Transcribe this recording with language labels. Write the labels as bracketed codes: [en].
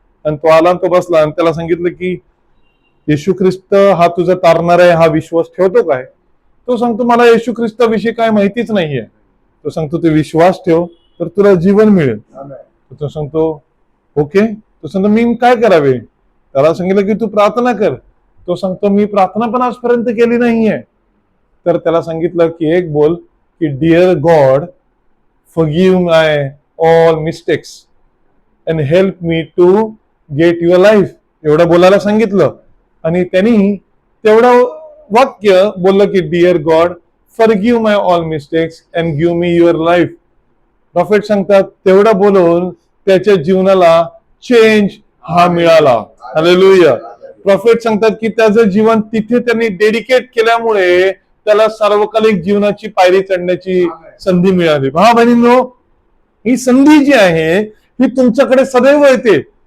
[mr] आणि तो आला आणि तो बसला, आणि त्याला सांगितलं की येशू ख्रिस्त हा तुझा तारणार आहे, हा विश्वास ठेवतो काय? तो सांगतो मला येशू ख्रिस्ताविषयी काय माहितीच नाहीये. तो सांगतो ते विश्वास ठेव तर तुला जीवन मिळेल. तो सांगतो ओके. तो सांगतो मी काय करावे? त्याला सांगितलं की तू प्रार्थना कर. तो सांगतो मी प्रार्थना पण आजपर्यंत केली नाहीये. तर त्याला सांगितलं की एक बोल की dear God, [en] forgive my all mistakes and help me to get your life. [mr] एवढं बोलायला सांगितलं. आणि त्यांनी तेवढं वाक्य बोललं की dear God, [en] forgive my all mistakes and give me your life. [mr] Prophet सांगतात तेवढं बोलून त्याच्या जीवनाला चेंज हा मिळाला. हालेलुया. प्रॉफेट सांगतात की त्याचं जीवन तिथे त्यांनी डेडिकेट केल्यामुळे त्याला सार्वकालिक जीवनाची पायरी चढण्याची संधी मिळाली. भावा बहिणींनो, ही संधी जी आहे ही तुमच्याकडे सदैव येते.